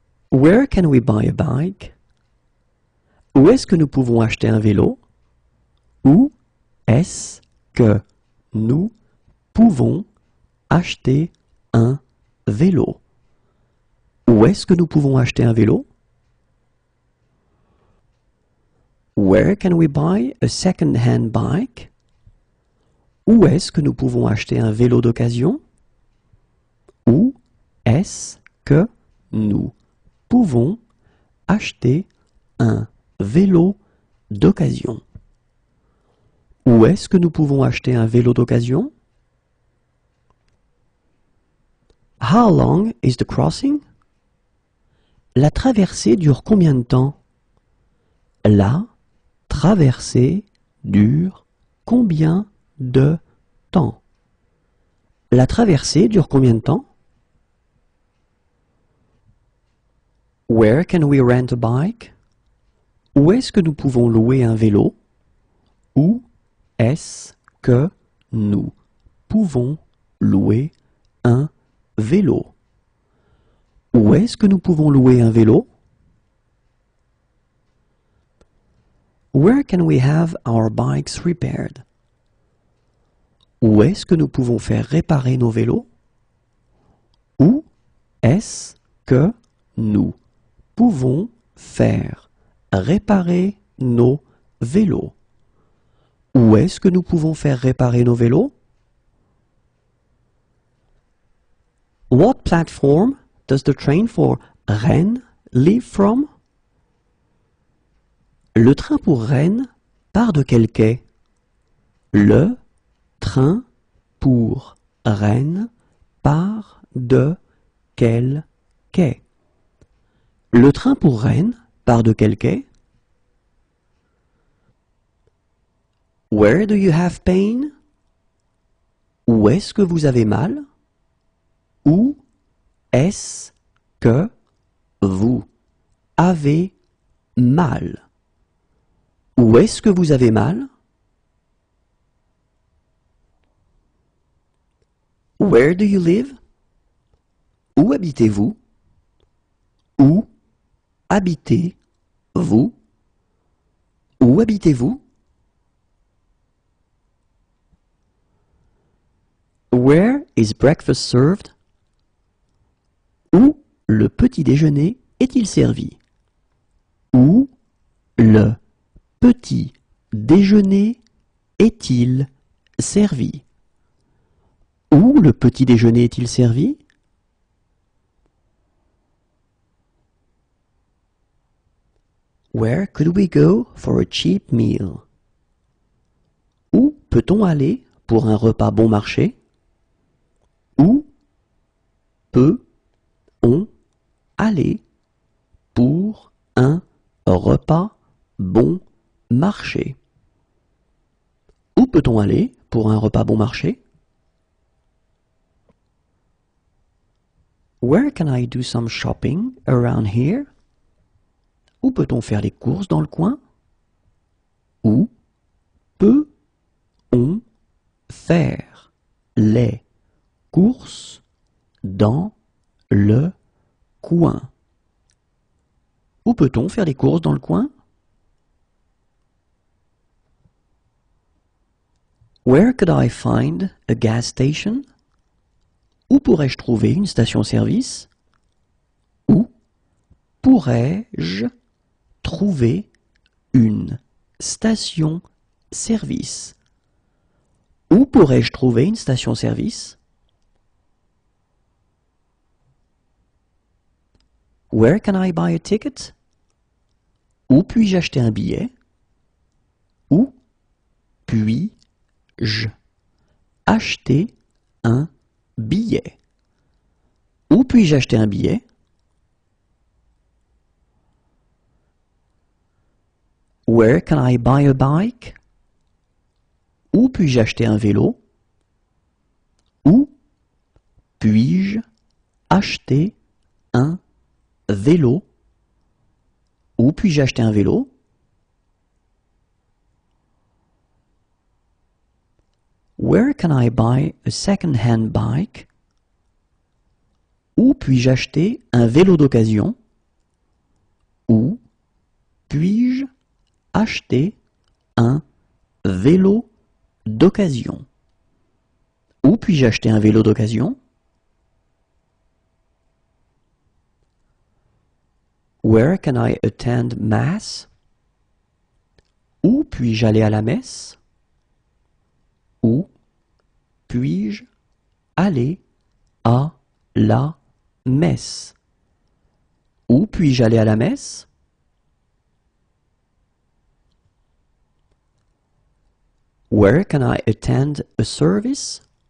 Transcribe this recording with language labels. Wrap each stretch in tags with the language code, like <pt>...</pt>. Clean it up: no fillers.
<en>Where can we buy a bike?</en> <fr>Où est-ce que nous pouvons acheter un vélo? Où est-ce que nous pouvons acheter un vélo? Où est-ce que nous pouvons acheter un vélo?</fr> <en>Where can we buy a second-hand bike?</en> <fr>Où est-ce que nous pouvons acheter un vélo d'occasion? Où est-ce que nous pouvons acheter un vélo d'occasion? Où est-ce que nous pouvons acheter un vélo d'occasion?</fr> <en>How long is the crossing?</en> <fr>La traversée dure combien de temps? La traversée dure combien de temps? La traversée dure combien de temps?</fr> <en>Where can we rent a bike?</en> <fr>Où est-ce que nous pouvons louer un vélo? Où est-ce que nous pouvons louer un vélo? Où est-ce que nous pouvons louer un vélo?</fr> <en>Where can we have our bikes repaired?</en> <fr>Où est-ce que nous pouvons faire réparer nos vélos? Où est-ce que nous pouvons faire réparer nos vélos? Où est-ce que nous pouvons faire réparer nos vélos?</fr> <en>What platform does the train for Rennes leave from?</en> <fr>Le train pour Rennes part de quel quai? Le train pour Rennes part de quel quai? Le train pour Rennes part de quel quai?</fr> <en>Where do you have pain?</en> <fr>Où est-ce que vous avez mal? Où est-ce que vous avez mal? Où est-ce que vous avez mal?</fr> <en>Where do you live?</en> <fr>Où habitez-vous? Où habitez-vous? Où habitez-vous?</fr> <en>Where is breakfast served?</en> <fr>Où le petit déjeuner est-il servi? Où le petit déjeuner est-il servi? Où le petit déjeuner est-il servi?</fr> <en>Where could we go for a cheap meal?</en> <fr>Où peut-on aller pour un repas bon marché? Où peut-on aller pour un repas bon marché? Où peut-on aller pour un repas bon marché?</fr> <en>Where can I do some shopping around here?</en> <fr>Où peut-on faire les courses dans le coin? Où peut-on faire les courses dans le coin? Où peut-on faire les courses dans le coin?</fr> <en>Where could I find a gas station?</en> <fr>Où pourrais-je trouver une station-service? Où pourrais-je trouver une station-service? Où pourrais-je trouver une station-service?</fr> <en>Where can I buy a ticket?</en> <fr>Où puis-je acheter un billet? Où puis-je acheter un billet? Où puis-je acheter un billet?</fr> <en>Where can I buy a bike?</en> <fr>Où puis-je acheter un vélo? Où puis-je acheter un vélo? Où puis-je acheter un vélo?</fr> <en>Where can I buy a second-hand bike?</en> <fr>Où puis-je acheter un vélo d'occasion? Où puis-je acheter un vélo d'occasion? Où puis-je acheter un vélo d'occasion?</fr> <en>Where can I attend mass?</en> <fr>Où puis-je aller à la messe? Où puis-je aller à la messe? Où puis-je aller à la messe?</fr> <en>Where can I attend a service?</en>